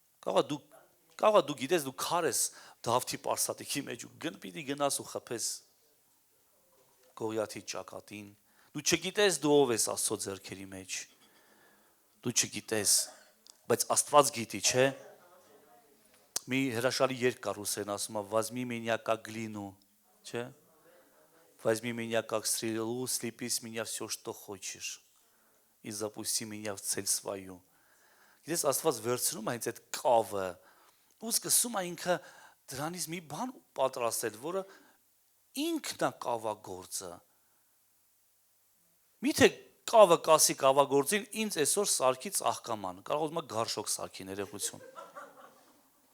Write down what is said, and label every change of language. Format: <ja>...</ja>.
<hy>կարող է մի օր քեզ վերցնի ու տենց, կարող է դու գիտես, դու քար ես Դավթի պարսատիքի մեջ ու պիտի գնաս ու խփես Գողիաթի ճակատին, դու չգիտես դու ով ես Աստծո ձեռքերի մեջ, դու չգիտես, բայց Աստված գիտի, չէ։ Մի հրաշալի երգ կար Ռուսերեն ասում է</hy> <ru>«Возьми меня как глину», Че? Возьми меня как стрелу, слепи с меня все, что хочешь. И запусти меня в цель свою.</ru> <hy>Գիտես Աստված վերցնում է հենց այդ կավը ու սկսում է ինքը դրանից մի բան պատրաստել, որը ինքն է կավագործը։ Միթե կավը կասի կավագործին ինձ այսօր սարքի ծաղկաման, կարող ուզում է գարշոկ սարքի ներողություն։</hy>